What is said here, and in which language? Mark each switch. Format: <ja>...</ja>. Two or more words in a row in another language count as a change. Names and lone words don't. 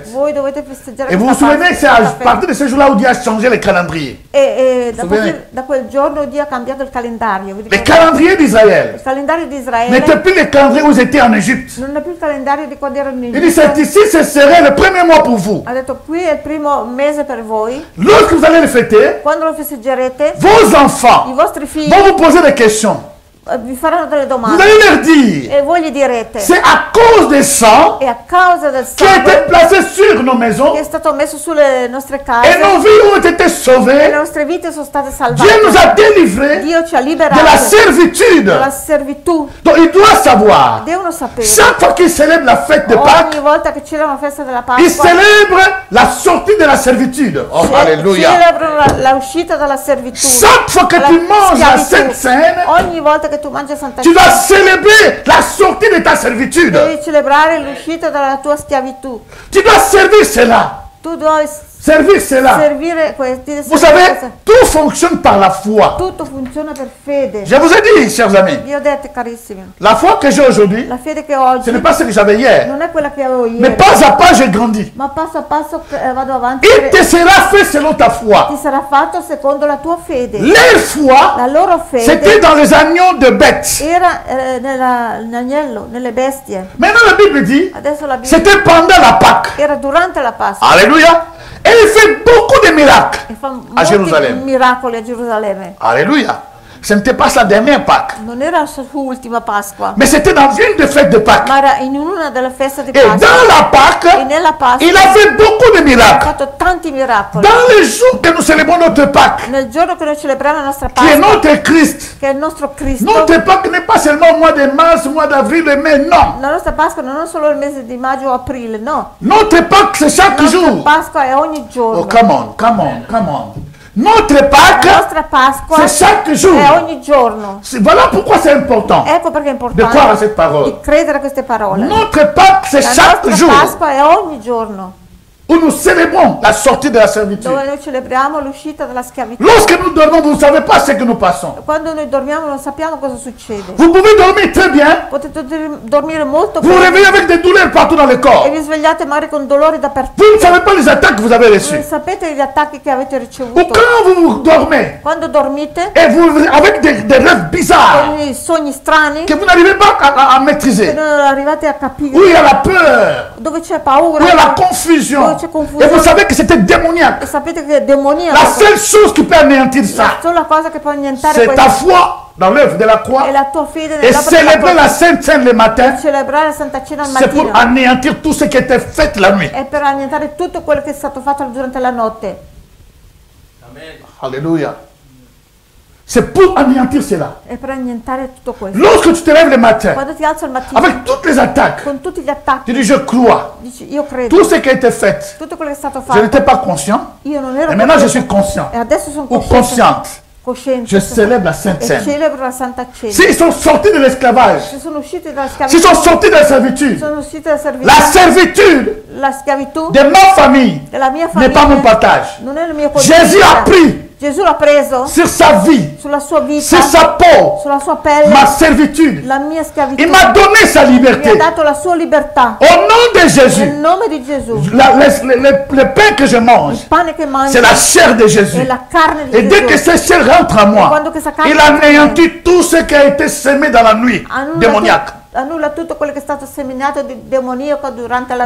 <it>voi dovete festeggiare</it> <fr>Et vous vous</fr> <it>questa</it> <fr>souvenez que c'est à</fr> <it>questa festa.</it> <fr>partir de ce jour-là où Dieu a changé les calendriers.</fr> <it>Da,</it> <fr>Souvenez.</fr> <it>da quel giorno Dio ha cambiato il calendario. Vi</it> <fr>Les</fr> <it>ricordate?</it> <fr>calendriers d'Israël</fr> <it>Il calendario di Israele</it> <fr>n'étaient plus les calendriers où ils étaient en Égypte.</fr> <it>non è più il calendario di quando erano in</it> <fr>Il dit,</fr> <it>Egitto.</it> <fr>c'est ici, ce serait le premier mois pour vous.</fr> <it>Ha detto qui è il primo mese per voi.</it> <fr>Lorsque vous allez le fêter,</fr> <it>Quando lo festeggerete,</it> <fr>vos</fr> <it>i</it> <fr>enfants</fr> <it>vostri figli</it> <fr>vont vous poser des questions.</fr> <it>vi faranno delle</it> <fr>Vous</fr> <it>domande</it> <fr>allez leur dire,</fr> <it>e voi gli direte,</it> <fr>c'est à cause des sangs</fr> <it>è a causa del</it> <fr>qui a été</fr> <it>sangue</it> <fr>placé sur nos maisons</fr> <it>che è stato messo sulle nostre</it> <fr>et</fr> <it>case</it> <fr>nos vies ont été</fr> <it>e</it> <fr>sauvées.</fr> <it>le nostre vite sono state</it> <fr>Dieu nous a</fr> <it>salvate.</it> <fr>délivrés</fr> <it>Dio ci ha</it> <fr>de la</fr> <it>liberati</it> <fr>servitude.</fr> <it>dalla servitù.</it> <fr>Donc il doit savoir,</fr> <it>Devono sapere,</it> <fr>chaque fois qu'il célèbre la fête de Pâques,</fr> <it>ogni volta che c'era una festa della</it> <fr>il</fr> <it>Pasqua,</it> <fr>célèbre la sortie de la servitude. Oh, alléluia.</fr> <it>celebrano la uscita dalla servitù.</it> <fr>Chaque fois que</fr> <it>dalla</it> <fr>tu manges la</fr> <it>schiavitù.</it> <fr>Sainte Seine,</fr> <it>Ogni volta che tu mangi Santa</it> <fr>tu dois</fr> <it>Cena,</it> <fr>célébrer la sortie de ta servitude.</fr> <it>devi celebrare l'uscita dalla tua schiavitù.</it> <fr>Tu dois servir cela.</fr> <it>Tu devi</it> <fr>Servir cela.</fr> <it>servire questi.</it> <fr>Vous savez, tout fonctionne par la foi.</fr> <it>Tutto funziona per fede.</it> <fr>Je vous ai dit, chers amis,</fr> <it>Vi ho detto, carissimi,</it> <fr>la foi que j'ai aujourd'hui,</fr> <it>la fede che ho oggi</it> <fr>ce n'est pas ce que j'avais hier.</fr> <it>non è quella che avevo</it> <fr>Mais</fr> <it>ieri,</it> <fr>pas à pas, j'ai grandi.</fr> <it>ma passo a passo vado avanti.</it> <fr>Il te sera fait selon ta foi.</fr> <it>Ti sarà fatto secondo la tua fede.</it> <fr>Leur foi,</fr> <it>La loro</it> <fr>c'était</fr> <it>fede</it> <fr>dans les agneaux de bêtes.</fr> <it>era nell'agnello, nelle bestie.</it> <fr>Maintenant, la Bible dit,</fr> <it>Adesso la Bibbia</it> <fr>c'était pendant la Pâque.</fr> <it>era durante la Pasqua.</it> <fr>Alléluia. Et il fait beaucoup de miracles</fr> <it>E fa</it> <fr>à</fr> <it>molti</it> <fr>Jérusalem.</fr> <it>miracoli a Gerusalemme.</it> <fr>Alléluia. Ce n'était pas sa dernière Pâque,</fr> <it>Non era la sua ultima Pasqua,</it> <fr>mais c'était dans une des fêtes de Pâques.</fr> <it>ma era in una delle feste di</it> <fr>Et</fr> <it>Pasqua.</it> <fr>dans la</fr> <it>E</it> <fr>Pâque,</fr> <it>nella Pasqua</it> <fr>il a fait beaucoup de</fr> <it>ha</it> <fr>miracles.</fr> <it>fatto tanti miracoli.</it> <fr>Dans les jours que nous célébrons notre Pâque,</fr> <it>Nel giorno che noi celebriamo la nostra</it> <fr>qui est</fr> <it>Pasqua,</it> <fr>notre Christ,</fr> <it>che è il nostro Cristo,</it> <fr>notre Pâque n'est pas seulement au mois de mars, mois d'avril et mai, non.</fr> <it>la nostra Pasqua non è solo il mese di maggio o aprile, no.</it> <fr>Notre Pâque, c'est chaque</fr> <it>La nostra</it> <fr>jour.</fr> <it>Pasqua è ogni</it> <fr>Oh,</fr> <it>giorno.</it> <en>come on, come on, come on. Notre</en> <it>La</it> <fr>Pâque,</fr> <it>nostra Pasqua</it> <fr>c'est chaque jour.</fr> <it>è ogni giorno.</it> <fr>Voilà pourquoi c'est important</fr> <it>Ecco perché è</it> <fr>de croire à</fr> <it>importante</it> <fr>cette parole.</fr> <it>di credere a queste parole.</it> <fr>Notre Pâque, c'est</fr> <it>La</it> <fr>chaque</fr> <it>nostra</it> <fr>jour</fr> <it>Pasqua è ogni giorno,</it> <fr>où nous célébrons la sortie de la servitude.</fr> <it>dove noi celebriamo l'uscita dalla schiavitù.</it> <fr>Lorsque nous dormons, vous ne savez pas ce que nous passons.</fr> <it>Quando noi dormiamo non sappiamo cosa succede.</it> <fr>Vous pouvez dormir très bien,</fr> <it>Potete dormire molto</it> <fr>vous vous</fr> <it>bene</it> <fr>réveillez avec des douleurs partout dans le</fr> <it>e</it> <fr>corps.</fr> <it>vi svegliate magari con dolori dappertutto.</it> <fr>Vous ne savez pas les attaques que vous avez</fr> <it>Non</it> <fr>reçues.</fr> <it>sapete gli attacchi che avete</it> <fr>Ou</fr> <it>ricevuto.</it> <fr>quand vous dormez</fr> <it>Quando dormite,</it> <fr>et vous avec des rêves bizarres</fr> <it>con i sogni strani,</it> <fr>que vous n'arrivez pas à</fr> <it>che</it> <fr>maîtriser,</fr> <it>non arrivate a</it> <fr>où</fr> <it>capire,</it> <fr>il y a la peur,</fr> <it>dove c'è</it> <fr>où</fr> <it>paura,</it> <fr>il y a la confusion.</fr> <it>dove c'è</it> <fr>Et</fr> <it>confusione.</it> <fr>vous savez que c'était démoniaque.</fr> <it>E sapete che è demoniaco.</it> <fr>La seule chose qui peut anéantir</fr> <it>La</it> <fr>ça,</fr> <it>sola cosa che può annientare</it> <fr>c'est ta</fr> <it>questo</it> <fr>foi dans l'œuvre de la croix</fr> <it>è la tua fede</it> <fr>et</fr> <it>nell'opera della</it> <fr>célébrer la</fr> <it>croce.</it> <fr>Sainte Seine le matin.</fr> <it>Celebrare la Santa Cena al</it> <fr>C'est pour</fr> <it>mattino</it> <fr>anéantir tout ce qui était fait la nuit.</fr> <it>è per annientare tutto quello che è stato fatto durante la notte.</it> <fr>Alléluia. C'est pour anéantir cela.</fr> <it>È per annientare tutto questo.</it> <fr>Lorsque tu te lèves le matin,</fr> <it>Quando ti alzo al mattino</it> <fr>avec toutes les attaques,</fr> <it>con tutti gli</it> <fr>tu</fr> <it>attacchi,</it> <fr>dis je crois.</fr> <it>dici io credo,</it> <fr>Tout ce qui a été fait,</fr> <it>tutto quello che è stato</it> <fr>je</fr> <it>fatto,</it> <fr>n'étais pas conscient.</fr> <it>io non ero</it> <fr>Et maintenant je</fr> <it>cosciente.</it> <fr>suis conscient</fr> <it>E adesso sono</it> <fr>ou consciente.</fr> <it>cosciente.</it> <fr>Je célèbre la Sainte</fr> <it>E</it> <fr>Seine.</fr> <it>celebro la Santa Cena.</it> <fr>S'ils sont sortis de l'esclavage,</fr> <it>Si sono usciti dalla</it> <fr>s'ils</fr> <it>schiavitù,</it> <fr>sont sortis de la servitude,</fr> <it>sono usciti dalla servitù.</it> <fr>la servitude</fr> <it>La schiavitù</it> <fr>de ma famille</fr> <it>della mia</it> <fr>n'est pas mon</fr> <it>famiglia</it> <fr>partage.</fr> <it>non è il mio</it> <fr>Jésus a pris</fr> <it>Gesù l'ha preso</it> <fr>sur sa vie,</fr> <it>sulla sua vita,</it> <fr>sur sa peau,</fr> <it>sulla sua pelle,</it> <fr>ma servitude.</fr> <it>la mia schiavitù.</it> <fr>Il m'a donné sa</fr> <it>Mi ha</it> <fr>liberté.</fr> <it>dato la sua libertà.</it> <fr>Au nom de</fr> <it>Nel</it> <fr>Jésus,</fr> <it>nome di Gesù.</it> <fr>le pain que je mange,</fr> <it>Il pane che mangio</it> <fr>c'est la chair de Jésus.</fr> <it>è la carne di</it> <fr>Et dès</fr> <it>Gesù.</it> <fr>que cette chair rentre en moi,</fr> <it>Quando questa carne</it> <fr>il anéantit tout ce qui a été semé dans la nuit démoniaque.</fr> <it>Annulla tutto quello che è stato seminato di demoniaco durante la notte.</it>